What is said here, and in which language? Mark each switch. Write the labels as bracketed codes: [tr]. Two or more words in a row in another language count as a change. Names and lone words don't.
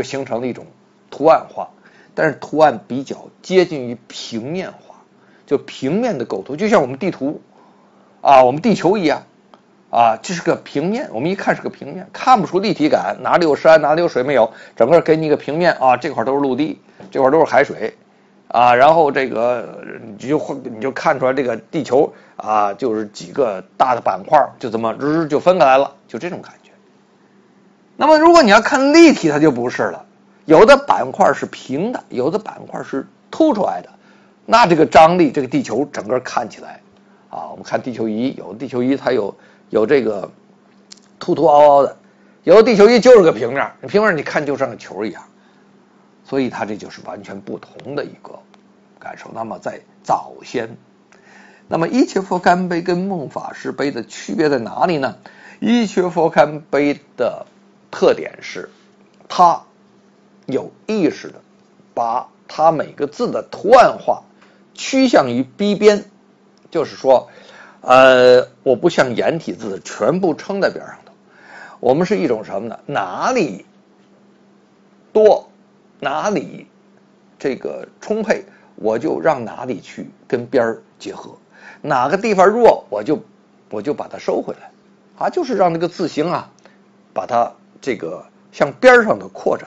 [zh] 形成了一種圖案化，但是圖案比較接近於平面化，就平面的構圖，就像我們地圖啊，我們地球一樣啊，這是個平面，我們一看是個平面，看不出立體感，哪裡有山哪裡有水沒有，整個給你一個平面啊，這塊都是陸地，這塊都是海水啊，然後這個你就看出來這個地球啊，就是幾個大的板塊，就這麼就分開來了，就這種感覺。那麼如果你要看立體，它就不是了，有的板塊是平的，有的板塊是凸出來的，那這個張力，這個地球整個看起來啊，我們看地球儀，有的地球儀它有這個凸凸凹凹的，有的地球儀就是個平面，平面你看就像個球一樣，所以它這就是完全不同的一個感受。那麼在早先，那麼伊闕佛干碑跟孟法師碑的區別在哪裡呢？伊闕佛干碑的特點是它有意識的把它每個字的圖案化趨向於逼邊，就是說我不像簡體字全部撐在邊上頭，我們是一種什麼呢？哪裡多哪裡這個充沛，我就讓哪裡去跟邊兒結合，哪個地方弱我就把它收回來啊，就是讓這個字形啊把它這個向邊上的擴展。